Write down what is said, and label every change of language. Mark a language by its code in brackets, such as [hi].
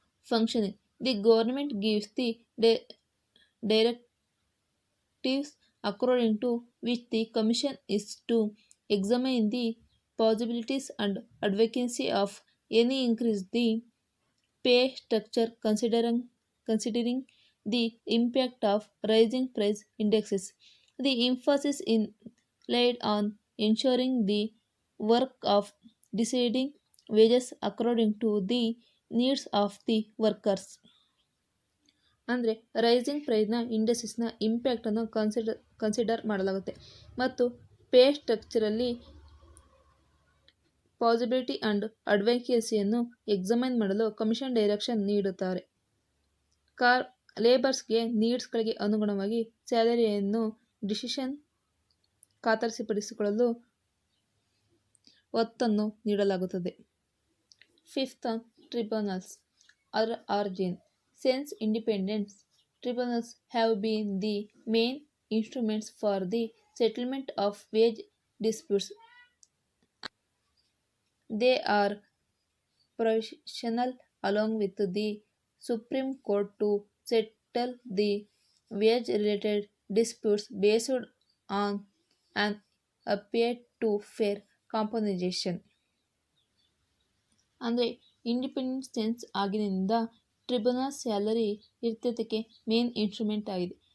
[en] Functioning: The government gives the directives according to which the commission is to examine the possibilities and advocacy of any increase the pay structure considering the impact of rising price indexes. The emphasis is laid on ensuring the work of deciding wages according to the needs of the workers. [kn] ಅಂದರೆ rising ಪ್ರೈಸ್ನ ಇಂಡಸ್ಟ್ರೀಸ್ನ ಇಂಪ್ಯಾಕ್ಟನ್ನು consider ಮಾಡಲಾಗುತ್ತೆ ಮತ್ತು pay ಸ್ಟ್ರಕ್ಚರಲ್ಲಿ possibility and ಅಡ್ವೊಕೇಸಿಯನ್ನು examine ಮಾಡಲು commission direction ನೀಡುತ್ತಾರೆ. ಲೇಬರ್ಸ್ಗೆ ನೀಡ್ಸ್ಗಳಿಗೆ ಅನುಗುಣವಾಗಿ ಸ್ಯಾಲರಿಯನ್ನು decision ಖಾತರಿಪಡಿಸಿಕೊಳ್ಳಲು ಒತ್ತನ್ನು ನೀಡಲಾಗುತ್ತದೆ. [en] Fifth one, tribunals origin. Since independence, tribunals have been the main instruments for the settlement of wage disputes. They are professional along with the Supreme Court to settle the wage-related disputes based on an appeal to fair compensation. [kn] ಅಂದರೆ independence ಆಗಿನಿಂದ tribunal salary ಇತ್ಯರ್ಥಕ್ಕೆ main instrument ಆಗಿದೆ.